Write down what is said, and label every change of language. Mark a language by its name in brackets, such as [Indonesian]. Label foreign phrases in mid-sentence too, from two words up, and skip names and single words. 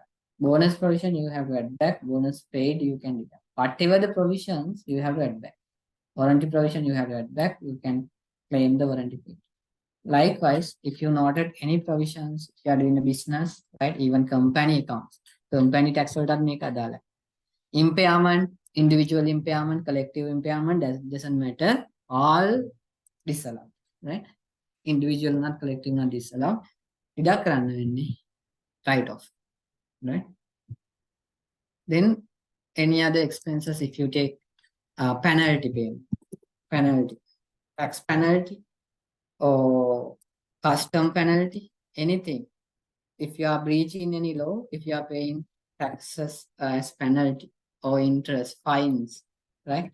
[English] Bonus provision you have to add back. Bonus paid you can deduct. Whatever the provisions you have to add back. Warranty provision you have to add back. You can claim the warranty paid. Likewise, if you noted any provisions, if you are doing a business, right? Even company accounts, company tax [Sinhala] වලටත් මේක අදාළයි. [English] Impairment, individual impairment, collective impairment, that doesn't matter. All disallowed, right? Individual not collective not disallowed. Deduct [Sinhala] කරන්න වෙන්නේ [English] write off, right? Then any other expenses if you take penalty payment, penalty, tax penalty or custom penalty, anything. If you are breaching any law, if you are paying taxes as penalty or interest, fines, right?